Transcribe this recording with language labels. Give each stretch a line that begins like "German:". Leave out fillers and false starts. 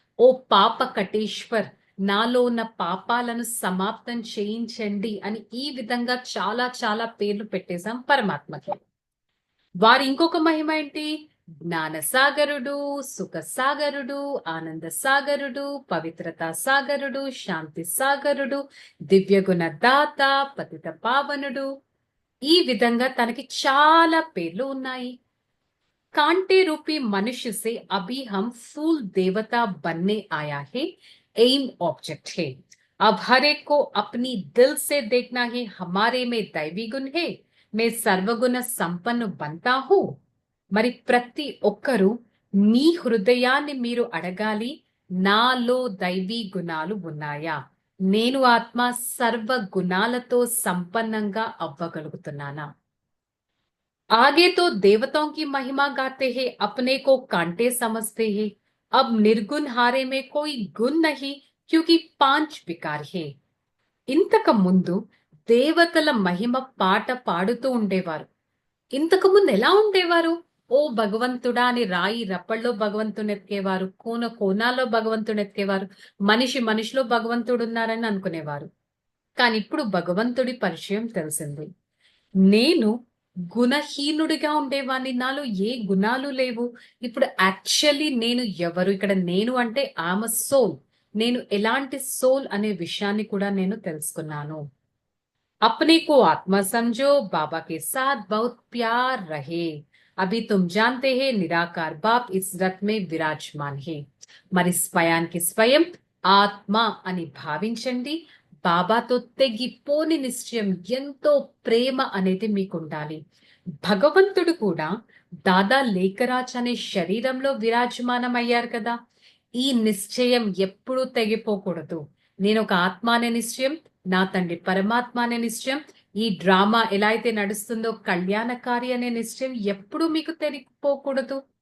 Telugu: ఓ పాప కటేశ్వర్, నాలో ఉన్న పాపాలను సమాప్తం చేయించండి అని ఈ విధంగా చాలా చాలా పేర్లు పెట్టేశాం పరమాత్మకి. వారి ఇంకొక మహిమ ఏంటి? జ్ఞాన సాగరుడు, సుఖ సాగరుడు, ఆనంద సాగరుడు, పవిత్రత సాగరుడు, శాంతి సాగరుడు, దివ్యగుణ దాత, పతిత పావనుడు. ఈ విధంగా తనకి చాలా పేర్లు ఉన్నాయి.
Hindi: कांटे रूपी मनुष्य से अभी हम फूल देवता बनने आया है, एम ऑब्जेक्ट है। अब हर एक को अपनी दिल से देखना है, हमारे में दैवी गुण है, मैं सर्वगुण संपन्न बनता हूं।
Telugu: మరి ప్రతి ఒక్కరూ మీ హృదయాన్ని మీరు అడగాలి, నాలో దైవీ గుణాలు ఉన్నాయా? నేను ఆత్మ సర్వ గుణాలతో సంపన్నంగా అవ్వగలుగుతున్నానా?
Hindi: आगे तो देवताओं की महिमा गाते हैं, अपने को कांटे समझते हैं। अब निर्गुण हारे में कोई गुण नहीं, क्योंकि 5 विकार है।
Telugu: ఇంతకు ముందు దేవతల మహిమ పాట పాడుతూ ఉండేవారు. ఇంతకు ముందు ఎలా ఉండేవారు? ఓ భగవంతుడా అని రాయి రప్పల్లో భగవంతుని ఎత్కేవారు, కోన కోనాల్లో భగవంతుని ఎత్కేవారు, మనిషి మనిషిలో భగవంతుడు ఉన్నారని అనుకునేవారు. కానీ ఇప్పుడు భగవంతుడి పరిచయం తెలిసింది. నేను గుణహీనుడిగా ఉండేవాడిని, నాలో ఏ గుణాలు లేవు. ఇప్పుడు యాక్చువల్లీ నేను ఎవరు? ఇక్కడ నేను అంటే ఆమ సోల్. నేను ఎలాంటి సోల్ అనే విషయాన్ని కూడా నేను తెలుసుకున్నాను.
Hindi: अपने को आत्मा समझो, बाबा के साथ बहुत प्यार रहे। अभी तुम जानते हैं निराकार बाप इस रथ में विराजमान है।
Telugu: మరి స్వయానికి స్వయం ఆత్మ అని భావించండి. బాబాతో తెగిపోని నిశ్చయం, ఎంతో ప్రేమ అనేది మీకు ఉండాలి. భగవంతుడు కూడా దాదా లేఖరాజ్ అనే శరీరంలో విరాజమానం అయ్యారు కదా. ఈ నిశ్చయం ఎప్పుడూ తెగిపోకూడదు. నేను ఒక ఆత్మ అనే నిశ్చయం, నా తండ్రి పరమాత్మ అనే నిశ్చయం, ఈ డ్రామా ఎలా అయితే నడుస్తుందో కళ్యాణకారి అనే నిశ్చయం ఎప్పుడూ మీకు తెగిపోకూడదు.